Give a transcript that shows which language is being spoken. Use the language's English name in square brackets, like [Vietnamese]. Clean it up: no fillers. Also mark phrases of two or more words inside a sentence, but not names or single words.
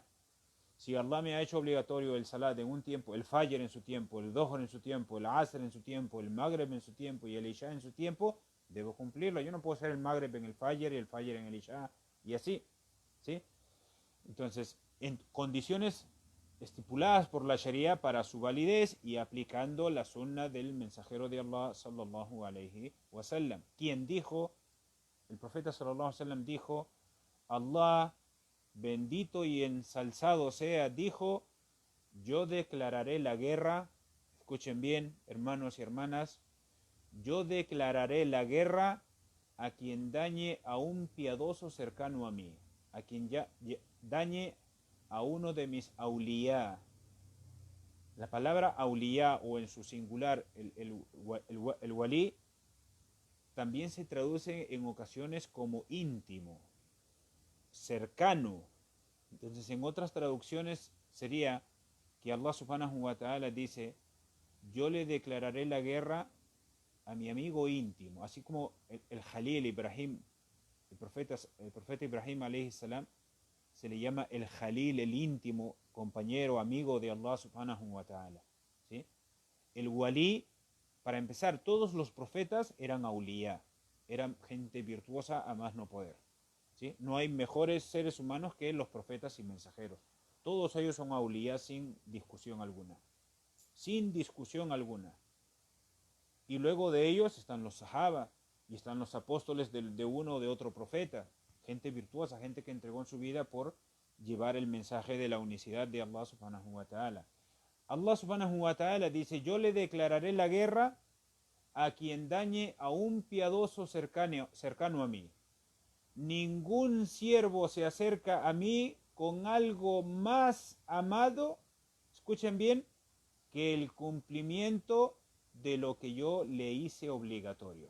[Spanish] Si Allah me ha hecho obligatorio el Salat en un tiempo, el Fajr en su tiempo, el Dhuhr en su tiempo, el Asr en su tiempo, el Maghrib en su tiempo y el Isha en su tiempo, debo cumplirlo. Yo no puedo hacer el Maghrib en el Fajr y el Fajr en el Isha y así, ¿sí? Entonces, en condiciones estipuladas por la Sharia para su validez y aplicando la sunna del mensajero [Arabic] de الله صلى الله عليه وسلم, [Spanish] quien dijo, el profeta [Arabic] صلى الله عليه وسلم [Spanish] dijo, Allah bendito y ensalzado sea, dijo, yo declararé la guerra, escuchen bien, hermanos y hermanas, yo declararé la guerra a quien dañe a un piadoso cercano a mí, a quien dañe a uno de mis auliyá. La palabra auliyá o en su singular el walí también se traduce en ocasiones como íntimo, cercano. Entonces en otras traducciones sería que Allah [Arabic] سبحانه وتعالى [Spanish] dice, yo le declararé la guerra a mi amigo íntimo, así como el Jalil Ibrahim, el profeta Ibrahim [Arabic] عليه السلام, [Spanish] se le llama el Jalil, el íntimo, compañero, amigo de Allah [Arabic] سبحانه وتعالى, [Spanish] ¿sí? El walí, para empezar, todos los profetas eran auliyá, eran gente virtuosa a más no poder, ¿sí? No hay mejores seres humanos que los profetas y mensajeros. Todos ellos son auliyá sin discusión alguna. Sin discusión alguna. Y luego de ellos están los sahaba y están los apóstoles de uno o de otro profeta. Gente virtuosa, gente que entregó en su vida por llevar el mensaje de la unicidad de Allah [Arabic] سبحانه وتعالى. [Spanish] Allah [Arabic] سبحانه وتعالى [Spanish] dice, yo le declararé la guerra a quien dañe a un piadoso cercano a mí. Ningún siervo se acerca a mí con algo más amado, escuchen bien, que el cumplimiento de lo que yo le hice obligatorio.